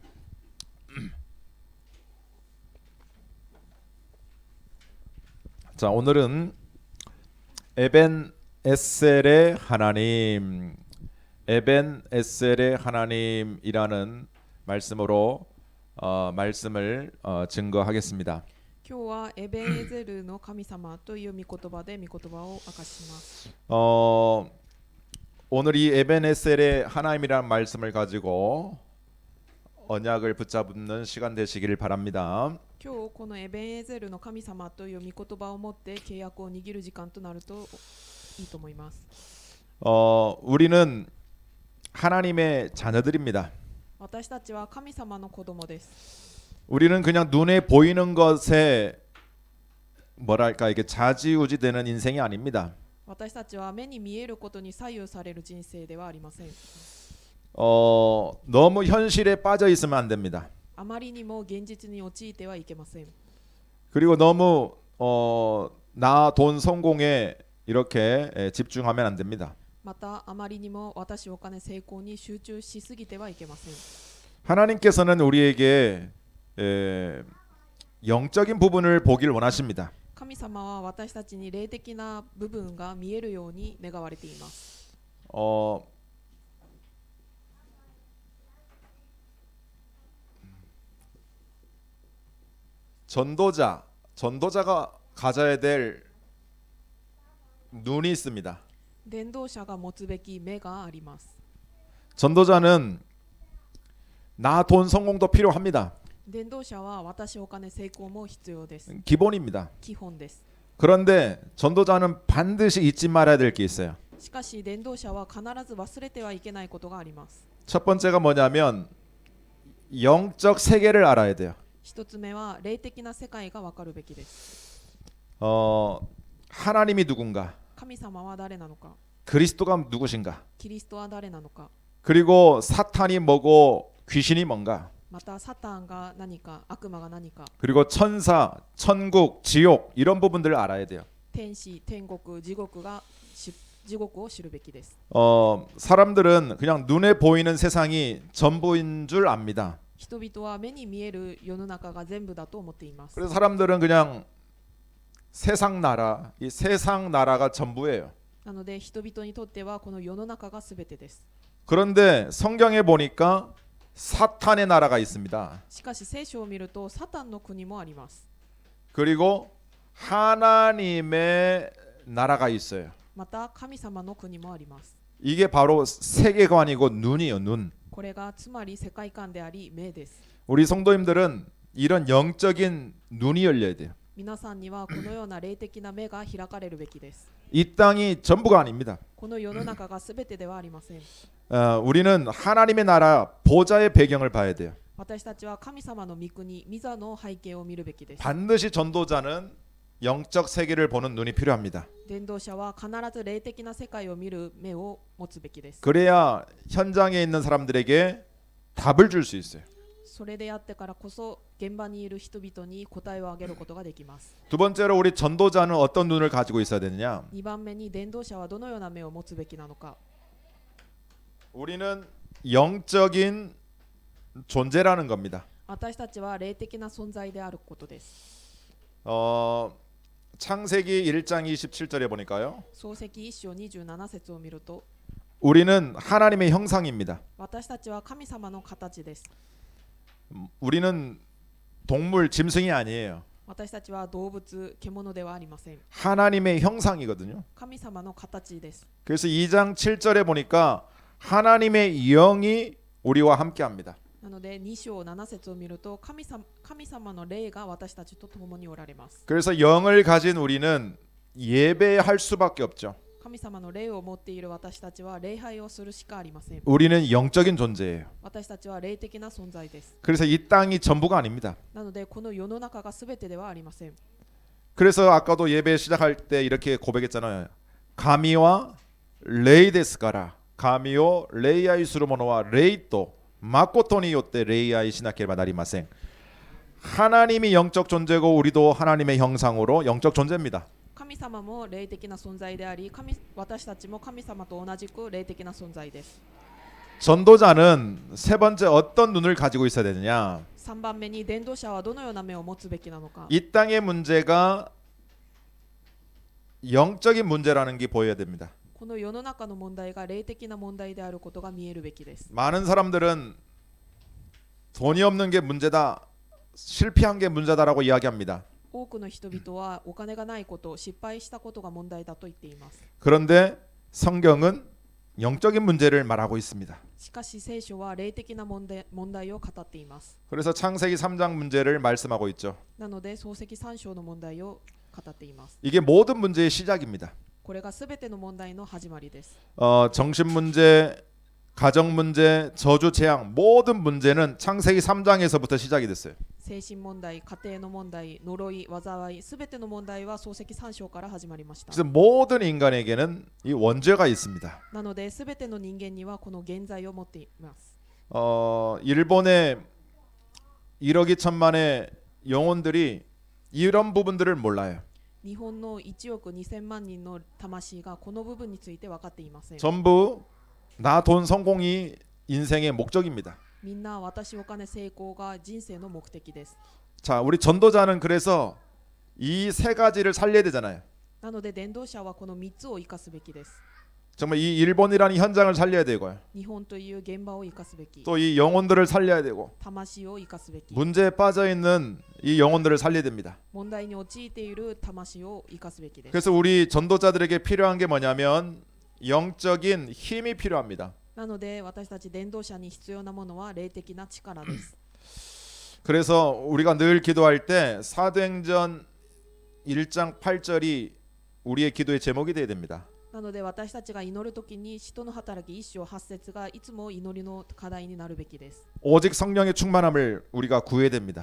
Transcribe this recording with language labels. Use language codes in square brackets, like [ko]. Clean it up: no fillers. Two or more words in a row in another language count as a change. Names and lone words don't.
[ko] 자, 오늘은 에벤에셀의 하나님, 에벤에셀의 하나님이라는 말씀으로 말씀을 증거하겠습니다. [ja] 今日はエベンエゼルの神様という御言葉で御言葉を明かします。 [ko] 오늘 이 에벤에셀의 하나님이라는 말씀을 가지고 언약을 붙잡는 시간 되시기를 바랍니다. [ja] 今日このエベンエゼルの神様という御言葉を持って契約を握る時間となるといいと思います。 [ko] 우리는 하나님의 자녀들입니다. [ja] 私たちは神様の子供です。 [ko] 우리는 그냥 눈에 보이는 것에 뭐랄까 이게 좌지우지되는 인생이 아닙니다. [ja] 私たちは目に見えることに左右される人生ではありません。 [ko] 너무 현실에 빠져 있으면 안 됩니다. [ja] あまりにも現実に陥ってはいけません。 [ko] 그리고 너무 나 돈 성공에 이렇게 집중하면 안 됩니다. [ja] またあまりにも私お金成功に集中しすぎてはいけません。 [ko] 하나님께서는 우리에게 영적인 부분을 보길 원하십니다. [ja] 神様は私たちに霊的な部分が見えるように願われています。 [ko] 전도자가 가져야 될 눈이 있습니다. [ja] 伝道者が持つべき目があります。 [ko] 전도자는 나 돈 성공도 필요합니다. [ja] 伝道者は私お金成功も必要です。 [ko] 기본입니다. [ja] 基本です。 [ko] 그런데 전도자는 반드시 잊지 말아야 될 게 있어요. [ja] しかし伝道者は必ず忘れてはいけないことがあります。 [ko] 첫 번째가 뭐냐면 영적 세계를 알아야 돼요. [ja] 一つ目は霊的な世界が分かるべきです。 [ko] 하나님이 누군가, [ja] 神様は誰なのか、 [ko] 그리스도가 누구신가, [ja] キリストは誰なのか、 [ko] 그리고 사탄이 뭐고 귀신이 뭔가, [ja] またサタンが何か、悪魔が何か、 [ko] 그리고 천사, 천국, 지옥 이런 부분들을 알아야 돼요. [ja] 天使、天国、地獄を知るべきです。 [ko] 사람들은 그냥 눈에 보이는 세상이 전부인 줄 압니다. [ja] 人々は目に見える世の中が全部だと思っています。 [ko] 그래서 사람들은 그냥 세상 나라, 이 세상 나라가 전부예요. [ja] なので人々にとってはこの世の中が全てです。 [ko] 그런데 성경에 보니까 사탄의 나라가 있습니다. [ja] しかし聖書を見るとサタンの国もあります。 [ko] 그리고 하나님의 나라가 있어요. [ja] また神様の国もあります。 [ko] 이게 바로 세계관이고 눈이요, 눈. [ja] これがつまり世界観であり目です。 [ko] 우리 성도님들은 이런 영적인 눈이 열려야 돼요. [ja] 皆さんにはこのような霊的な目が開かれるべきです。 [ko] 이 땅이 전부가 아닙니다. [ja] この世の中が全てではありません。 [ko] 우리는 하나님의 나라 보좌의 배경을 봐야 돼요. [ja] 私たちは神様の御国、御座の背景を見るべきです。 [ko] 반드시 전도자는 영적 세계를 보는 눈이 필요합니다. [ja] 伝道者は必ず霊的な世界を見る目を持つべきです。 [ko] 그래야 현장에 있는 사람들에게 답을 줄 수 있어요. [ja] それであってからこそ現場にいる人々に答えをあげることができます。 [ko] 두 번째로 우리 전도자는 어떤 눈을 가지고 있어야 되느냐? [ja] 2 番目に伝道者はどのような目を持つべきなのか。 [ko] 우리는 영적인 존재라는 겁니다. [ja] 私たちは霊的な存在であることです。 [ko] 창세기 1장 27절에 보니까요. [ja] 創世記1章27節を見ると [ko] 우리는 하나님의 형상입니다. [ja] 私たちは神様の形です。 [ko] 우리는 동물, 짐승이 아니에요. [ja] 私たちは動物、獣ではありません。 [ko] 하나님의 형상이거든요. [ja] 神様の形です。 [ko] 그래서 2장 7절에 보니까 하나님의 영이 우리와 함께합니다. [ja] なので2章7節を見ると神様の霊が私たちと共におられます。 [ko] 그래서 영을 가진 우리는 예배할 수밖에 없죠. [ja] 神様の霊を持っている私たちは礼拝をするしかありません。 [ko] 우리는 영적인 존재예요. [ja] 私たちは霊的な存在です。 [ko] 그래서 이 땅이 전부가 아닙니다. [ja] なのでこの世の中が全てではありません。 [ko] 그래서 아까도 예배 시작할 때 이렇게 고백했잖아요. [ja] 神は 霊ですから 神を 礼拝 する者は 霊と まことに よって 礼拝 しなければ なりません. [ko] 하나님이 영적 존재고 우리도 하나님의 형상으로 영적 존재입니다. [ja] 神様も霊的な存在であり、私たちも神様と同じく霊的な存在です。 [ko] 전도자는 세 번째 어떤 눈을 가지고 있어야 되느냐? [ja] 3 番目に伝道者はどのような目を持つべきなのか。 [ko] 이 땅의 문제가 영적인 문제라는 게 보여야 됩니다. [ja] この世の中の問題が霊的な問題であることが見えるべきです。 [ko] 많은 사람들은 돈이 없는 게 문제다, 실패한 게 문제다라고 이야기합니다. [ja] 多くの人々はお金がないこと、失敗したことが問題だと言っています。 [ko] 그런데 성경은 영적인 문제를 말하고 있습니다. [ja] しかし聖書は霊的な問題を語っています。 [ko] 그래서 창세기 3장 문제를 말씀하고 있죠. [ja] なので創世記3章の問題を語っています。 [ko] 이게 모든 문제의 시작입니다. [ja] これがすべての問題の始まりです。 [ko] 정신 문제, 가정 문제, 저주 재앙 모든 문제는 창세기 3장에서부터 시작이 됐어요. [ja] 精神問題、家庭の問題、呪い、災い、すべての問題は創世記3章から始まりました。 [ko] 그래서 모든 인간에게는 이 원죄가 있습니다. [ja] なので、すべての人間にはこの現在を持っています。 [ko] 일본의 1억 2천만의 영혼들이 이런 부분들을 몰라요. [ja] 日本の1億2000万人の魂がこの部分について分かっていません。 [ko] 전부 나 돈 성공이 인생의 목적입니다. [ja] みんな私お金成功が人生の目的です。 [ko] 자, 우리 전도자는 그래서 이 세 가지를 살려야 되잖아요. [ja] なので伝道者はこの3つを生かすべきです。 [ko] 정말 이 일본이라는 현장을 살려야 되고요. [ja] 日本という現場を生かすべき。 [ko] 또 이 영혼들을 살려야 되고 [ja] 魂を生かすべき。 [ko] 문제에 빠져 있는 이 영혼들을 살려야 됩니다. [ja] 問題に陥っている魂を生かすべきです。 [ko] 그래서 우리 전도자들에게 필요한 게 뭐냐면 영적인 힘이 필요합니다. [ja] なので私たち伝道者に必要なものは霊的な力です。 [ko] 그래서 우리가 늘 기도할 때 사도행전 1장 8절이 우리의 기도의 제목이 돼야 됩니다. [ja] なので私たちが祈るときに使徒の働き1章8節がいつも祈りの課題になるべきです。 [ko] 오직 성령의 충만함을 우리가 구해야 됩니다.